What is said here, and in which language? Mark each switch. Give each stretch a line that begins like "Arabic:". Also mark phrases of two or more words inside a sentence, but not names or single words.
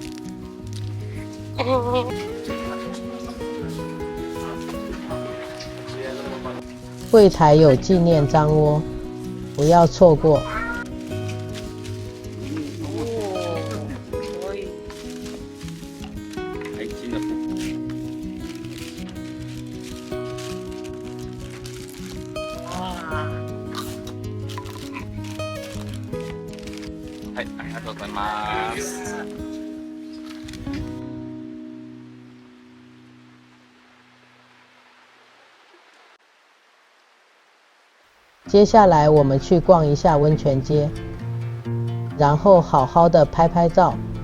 Chinese: 柜台有纪念章窝，不要错过。可以。还新的哇！
Japanese: はい、ありがとうございます。
Chinese: 接下来我们去逛一下温泉街，然后好好的拍拍照。